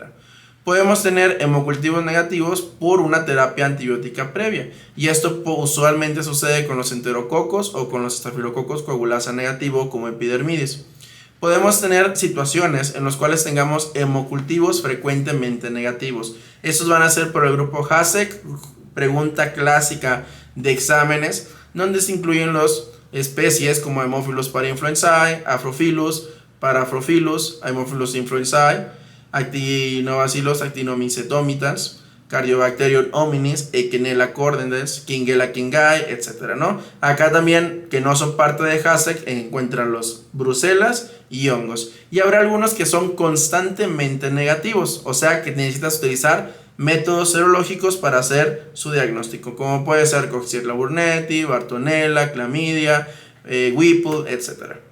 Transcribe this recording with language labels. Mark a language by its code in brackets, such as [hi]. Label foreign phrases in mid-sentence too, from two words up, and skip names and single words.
[es] Podemos tener hemocultivos negativos por una terapia antibiótica previa y esto usualmente sucede con los enterococos o con los Staphylococcus coagulasa negativo como epidermidis. Podemos tener situaciones en las cuales tengamos hemocultivos frecuentemente negativos. Estos van a ser por el grupo HASEC, pregunta clásica de exámenes, donde se incluyen las especies como Haemophilus parainfluenzae, Afrophilus, Paraprophyllus, Haemophilus influenzae, Actinobacillus actinomycetomitans, Cardiobacterium hominis, Echinella cordens, Kingella kingae, etc. ¿no? Acá también, que no son parte de HASEC, encuentran los brucelas y hongos. Y habrá algunos que son constantemente negativos, o sea que necesitas utilizar métodos serológicos para hacer su diagnóstico, como puede ser Coxiella burnetii, Bartonella, Clamidia, Whipple, etc.